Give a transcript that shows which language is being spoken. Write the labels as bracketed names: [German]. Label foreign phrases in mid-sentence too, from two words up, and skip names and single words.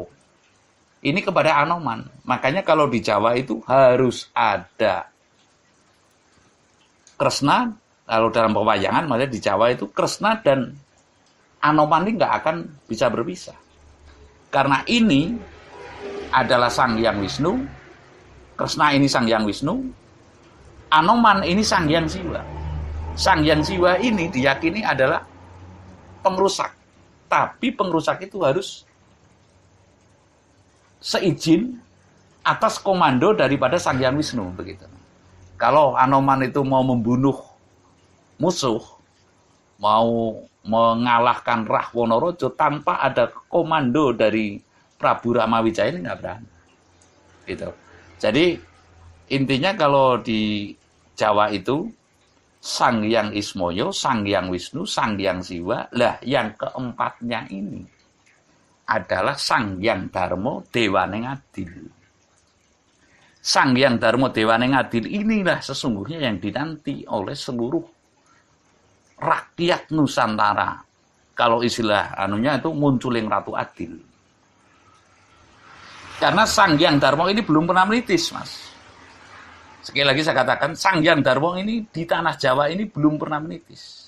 [Indonesian] Ini kepada Anoman. Makanya kalau di Jawa itu harus ada Kresna. Kalau dalam pewayangan, maksudnya di Jawa itu Kresna dan Anoman ini nggak akan bisa berpisah. Karena ini adalah Sang Hyang Wisnu, Kresna ini Sang Hyang Wisnu, Anoman ini Sang Hyang Siwa. Sang Hyang Siwa ini diyakini adalah pengrusak. Tapi pengrusak itu harus seizin atas komando daripada Sang Hyang Wisnu begitu. Kalau Anoman itu mau membunuh musuh, mau mengalahkan Rahwanaraja tanpa ada komando dari Prabu Ramawijaya ini nggak berani. Gitu. Jadi intinya kalau di Jawa itu Sang Hyang Ismaya, Sang Hyang Wisnu, Sang Hyang Siwa. Lah yang keempatnya ini adalah Sang Hyang Darma Dewaning Adil. Sang Hyang Darma Dewaning Adil inilah sesungguhnya yang dinanti oleh seluruh rakyat Nusantara. Kalau istilah anunya itu munculing Ratu Adil. Karena Sang Hyang Darma ini belum pernah menitis, Mas. Sekali lagi saya katakan, Sang Hyang Darma ini di tanah Jawa ini belum pernah menitis.